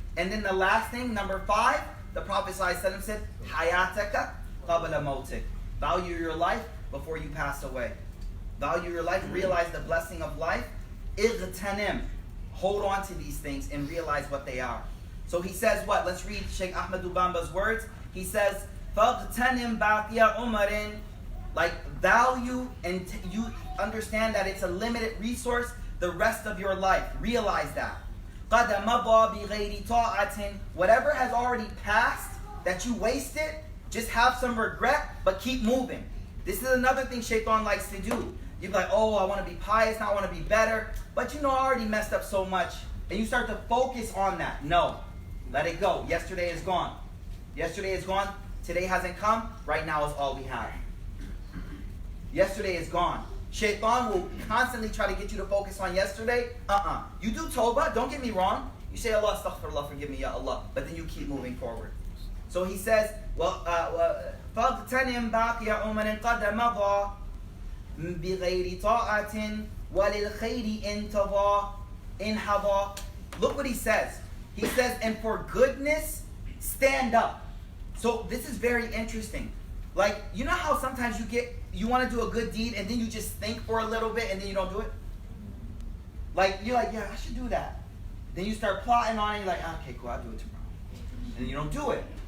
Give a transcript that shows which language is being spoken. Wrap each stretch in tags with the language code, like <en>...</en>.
<en>And then the last thing, number 5, the Prophet ﷺ said,</en> <ar>حَيَاتَكَ قَبَلَ مَوْتِكَ.</ar> <en>Value your life before you pass away. Value your life. Realize the blessing of life.</en> <ar>اغتنم.</ar> <en>Hold on to these things and realize what they are. So he says what? Let's read Sheikh Ahmad Bamba's words. He says,</en> <ar>فَاغْتَنِمْ بَاقِيَ عُمَرٍ.</ar> <en>Like value and you understand that it's a limited resource the rest of your life. Realize that.</en> <ar>قَدَ مَضَى بِغَيْرِ طَاعَةٍ.</ar> <en>Whatever has already passed that you wasted, just have some regret, but keep moving. This is another thing Shaitan likes to do. You're like, oh, I want to be pious, now I want to be better. But I already messed up so much. And you start to focus on that. No. Let it go. Yesterday is gone. Yesterday is gone. Today hasn't come. Right now is all we have. Yesterday is gone. Shaitan will constantly try to get you to focus on yesterday. You do tawbah, don't get me wrong. You say, Allah, astaghfirullah, forgive me, ya Allah. But then you keep moving forward. So he says,</en> <ar>فَاغْتَنِمْ بَاقِيَ عُمَرٍ قَدَ مَضَى بِغَيْرِ طَاعَةٍ وَلِلْخَيْرِ إِنْهَضَى.</ar> <en>Look what he says. He says, and for goodness, stand up. So this is very interesting. Like, you know how sometimes you want to do a good deed and then you just think for a little bit and then you don't do it? Like, you're like, yeah, I should do that. Then you start plotting on it and you're like, okay, cool, I'll do it tomorrow. And you don't do it.</en>